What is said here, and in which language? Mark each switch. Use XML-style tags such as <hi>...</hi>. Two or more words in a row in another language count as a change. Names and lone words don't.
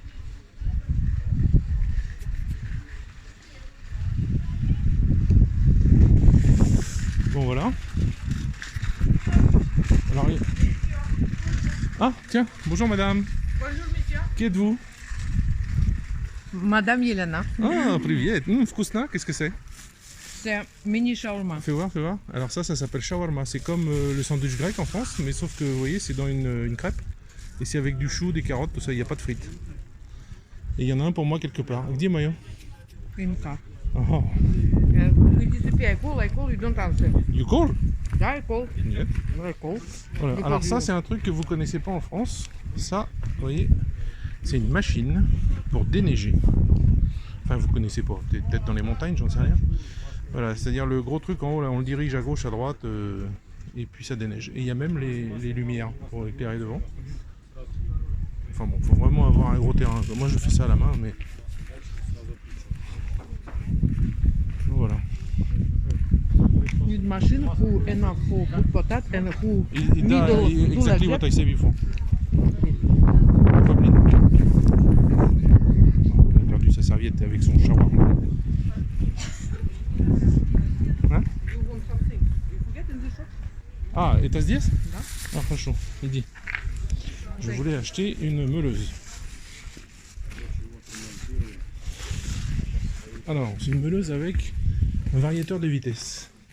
<fr>Bon voilà. Alors, ah tiens, bonjour madame. Bonjour, monsieur. Qui êtes-vous? Madame Елена.</fr> <ru>Ah, привет. Вкусно,</ru> <fr>qu'est-ce que c'est? C'est mini shawarma. Fais voir, fais voir. Alors ça s'appelle shawarma. C'est comme le sandwich grec en France, mais sauf que vous voyez, c'est dans une crêpe. Et c'est avec du chou, des carottes, tout ça, il n'y a pas de frites. Et il y en a un pour moi quelque part.</fr> <ru>Где моё? Имка. Oh.</ru> <en>You disappear. I call, you don't answer. You call? Да, I call.</en> <ru>Нет.</ru> <en>I call.</en> <fr>Voilà.</fr> <en>You</en> <fr>Alors</fr> <en>call</en> <fr>ça,</fr> <en>you.</en> <fr>c'est un truc que vous connaissez pas en France. Ça, vous voyez, c'est une machine pour déneiger. Enfin, vous connaissez pas. Peut-être dans les montagnes, j'en sais rien. Voilà, c'est-à-dire le gros truc en haut, là, on le dirige à gauche, à droite, et puis ça déneige. Et il y a même les lumières pour éclairer devant. Enfin bon, faut vraiment avoir un gros terrain. Moi, je fais ça à la main, mais voilà.</fr> <en>Need machine who enough for put potato and who</en> <ru>Да,</ru> <en>middle do like exactly what that. I say before. Goblin.</en> <fr>Il a perdu sa serviette avec son shawarma. Hein? Ah, et t'as ce dièse? Ah, franchement, il dit. Je voulais acheter une meuleuse. Alors, c'est une meuleuse avec un variateur de vitesse.</fr>